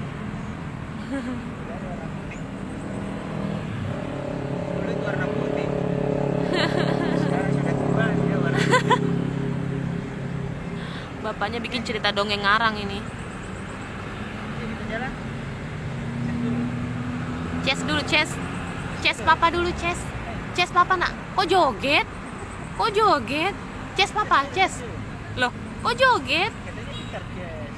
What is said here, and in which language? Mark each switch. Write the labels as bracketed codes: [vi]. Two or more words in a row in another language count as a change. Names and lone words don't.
[id] Kulit warna putih. Sekarang sudah tua dia warna putih. Bapaknya bikin cerita dongeng ngarang ini. Jadi kita jalan. Ces dulu, Ces. Ces papa dulu, Ces. Ces papa nak. Kok joget? Ces papa, Ces. Loh, kok joget? Katanya gitar jazz.